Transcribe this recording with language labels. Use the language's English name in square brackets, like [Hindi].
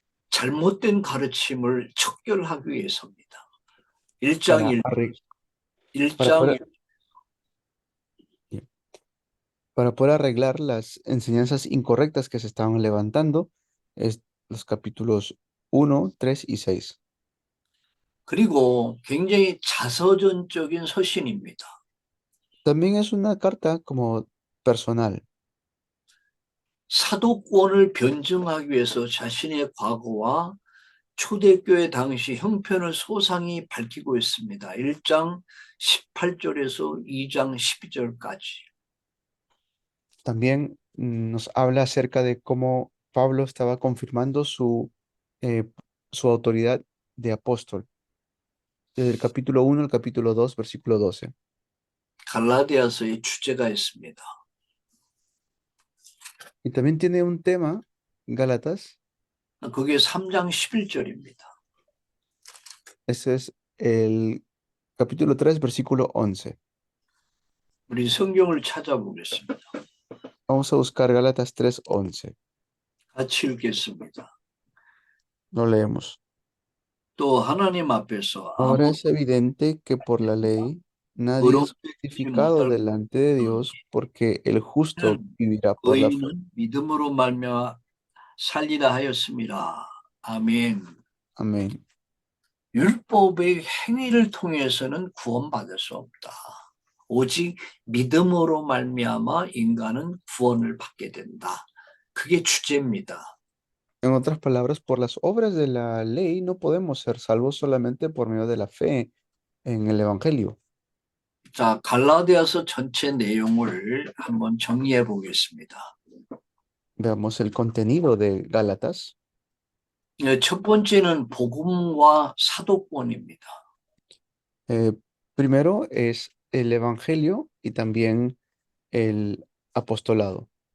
[Korean] 잘못된 가르침을 척결하기 위해서입니다. 1장 [Spanish] para, 1, para poder, para poder arreglar las enseñanzas incorrectas que se estaban levantando, es los capítulos 1, 3 y 6. [Korean] 그리고 굉장히 자서전적인 서신입니다. [Spanish] También es una carta como personal. [Korean] 사도권을 변증하기 위해서 자신의 과거와 초대교회 당시 형편을 소상히 밝히고 있습니다. 1장 18절에서 2장 12절까지. [Spanish] También nos habla acerca de cómo Pablo estaba confirmando eh, su autoridad de apóstol, desde el capítulo 1 al capítulo 2, versículo 12. [Korean] 갈라디아서의 주제가 있습니다. [Spanish] Y también tiene un tema, Gálatas, [Korean] 그게 3장 11절입니다. [Spanish] ese es el capítulo 3, versículo 11. [Korean] 우리 성경을 찾아보겠습니다. [Spanish] Vamos a buscar Gálatas 3:11. [Korean] 같이 읽겠습니다. [Spanish] Lo leemos. [Korean] 또 하나님 앞에서 [Spanish] Ahora [Korean] 아무 [Spanish] es evidente que por la ley nadie es [Korean] 의롭지 [Spanish] justificado [Korean] 못할 [Spanish] delante de Dios, porque el justo vivirá por la fe. [Korean] 의인은 믿음으로 말미암아 살리라 하였습니다. 아멘. [Spanish] Amén. [Korean] 율법의 행위를 통해서는 구원받을 수 없다. 오직 믿음으로 말미암아 인간은 구원을 받게 된다. 그게 주제입니다. [Spanish] En otras palabras, por las obras de la ley no podemos ser salvos solamente por medio de la fe en el Evangelio. [Korean] 자, 갈라디아서 전체 내용을 한번 정리해 보겠습니다. [Spanish] Veamos el contenido de Gálatas. [Korean] 첫 번째는 복음과 사도권입니다. [Spanish] Primero es el Evangelio y también el apostolado.